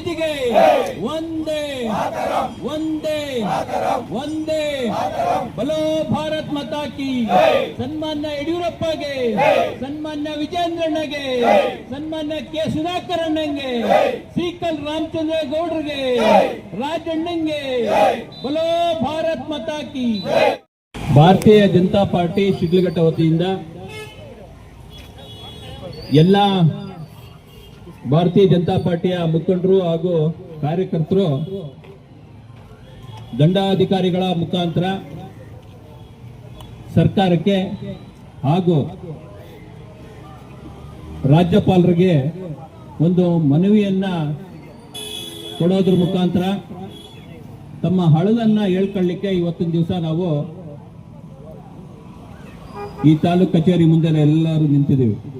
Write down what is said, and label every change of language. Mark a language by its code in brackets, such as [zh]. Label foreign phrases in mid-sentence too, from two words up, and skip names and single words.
[hi] जी के वंदे वंदे वंदे बोलो भारत माता की [kn] ಸನ್ಮಾನ್ಯ ಯಡಿಯೂರಪ್ಪ ಗೆ ಸನ್ಮಾನ್ಯ ವಿಜಯೇಂದ್ರಣ್ಣಗೆ ಸನ್ಮಾನ್ಯ ಕೆ ಸುಧಾಕರ ಅಣ್ಣಂಗೆ ಸೀಕಲ್ ರಾಮಚಂದ್ರ ಗೌಡರಿಗೆ ರಾಜಣ್ಣಂಗೆ [hi] बोलो भारत माता की [kn] ಭಾರತೀಯ ಜನತಾ ಪಾರ್ಟಿ ಶಿಡ್ಲಘಟ್ಟ ವತಿಯಿಂದ ಎಲ್ಲ ಭಾರತೀಯ ಜನತಾ ಪಾರ್ಟಿಯ ಮುಖಂಡರು ಹಾಗೂ ಕಾರ್ಯಕರ್ತರು ದಂಡಾಧಿಕಾರಿಗಳ ಮುಖಾಂತರ ಸರ್ಕಾರಕ್ಕೆ ಹಾಗೂ ರಾಜ್ಯಪಾಲರಿಗೆ ಒಂದು ಮನವಿಯನ್ನ ಕೊಡೋದ್ರ ಮುಖಾಂತರ ತಮ್ಮ ಹಳದನ್ನ ಹೇಳ್ಕೊಳ್ಳಿಕ್ಕೆ ಇವತ್ತಿನ ದಿವಸ ನಾವು ಈ ತಾಲೂಕು ಕಚೇರಿ ಮುಂದೆ ಎಲ್ಲರೂ ನಿಂತಿದ್ದೇವೆ.